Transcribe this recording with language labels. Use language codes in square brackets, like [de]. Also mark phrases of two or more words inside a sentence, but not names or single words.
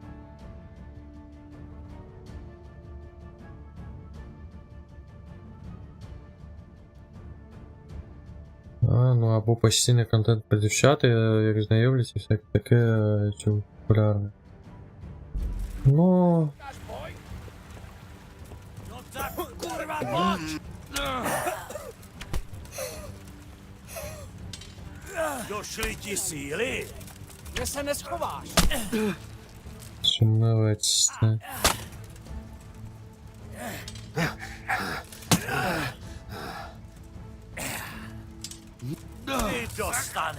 [uk] Ну або постійний контент про дівчата, як знайомляться, всяке таке, чи популярне. Ну... [cs] No tak kurva pojď! Došly ti síly? Kde se neschováš? [uk] Сумнівається. [cs] Ty dostane!